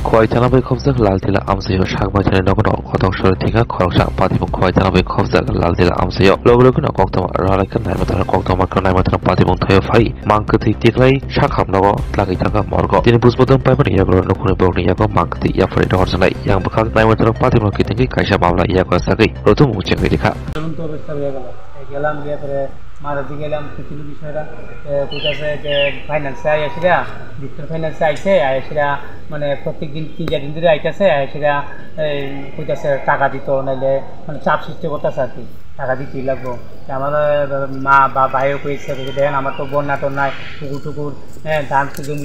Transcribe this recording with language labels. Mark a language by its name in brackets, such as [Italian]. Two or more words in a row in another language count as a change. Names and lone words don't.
[Kok Borok] khowai chana bai khobjak Laltila Amchaini Saksakni Nogono Kotok Soroi Thwikha Khoroksa patibong khowai chana bai khobjak Laltila Amchaini logo koktoma ralaikan naimatan koktoma naimatan patibong thayo phai mangkati tiklai sakham nogo tlagi thaka morgo tini busbodon paimani yagro nokuni bogni yago mangkati yafari dorjanai yang bakhak naimatan patibong kitingi kaisa mamla yago sagai rotum uchengi dikha [Bangla] গেলাম গিয়ে পরে মারাতে গেলাম কিছু বিষয়টা কোথাছে যে ফাইন্যান্সে আইসিরা [English] digital finance [Bangla] আইসে আইসিরা মানে প্রত্যেকদিন 3-4 দিন ধরে আইতেছে আইসিরা কোথাছে টাকা দিত নাইলে মানে চাপ সৃষ্টি করতেছে আর কি টাকা দিতেই লাগবো আমার মা বা ভাইও কইছে দেখেন আমার তো বন্যা তো নাই টুকুর ধান জমি